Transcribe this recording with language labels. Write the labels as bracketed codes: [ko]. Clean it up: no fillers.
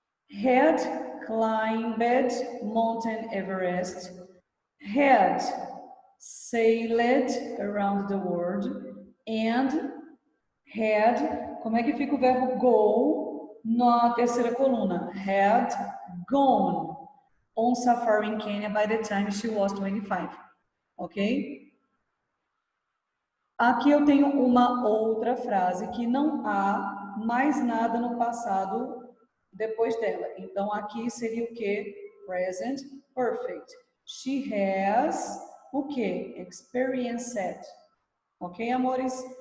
[en] Had climbed Mountain Everest. Had sailed around the world and had, [pt] como é que fica o verbo go na terceira coluna? [en] Had gone on safari in Kenya by the time she was 25. Ok? [pt] Aqui eu tenho uma outra frase que não há mais nada no passado depois dela. Então, aqui seria o que? Present perfect. [en] She has [pt] o que? Experienced. Ok, amores?